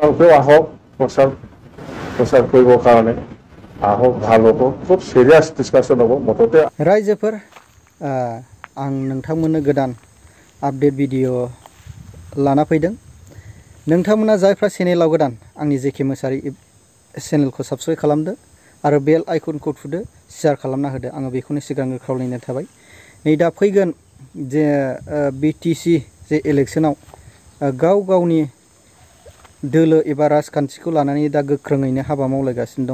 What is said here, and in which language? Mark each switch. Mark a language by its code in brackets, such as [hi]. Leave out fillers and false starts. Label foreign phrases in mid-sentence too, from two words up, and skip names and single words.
[as] আপোনালোকেও আহক প্ৰচাৰ কৰিবৰ কাৰণে আহক, ভাল হ'ব, খুব [en] serious discussion [as] হ'ব। মুঠতে [brx] रायजोफोर आं नोंथांमोननो गोदान आपडेट भिडिअ लाना फैदों। नोंथांमोना जायफ्रा चेनेलाव गोदान आंनि जेके मोसाहारि चेनेलखौ साबस्क्राइब खालामदो आरो [en] bell icon [brx] थुदो, शेयार खालामना होदो। आङो बेखौनो सिगांग्रो खावलायनाय थाबाय। नै दा फैगोन जे बिटिसि जे इलेक्सनाव गाव गावनि दोलो एबा राजखान्थिखौ लानानै दा गोख्रोङैनो हाबा मावलायगासिनो दङ।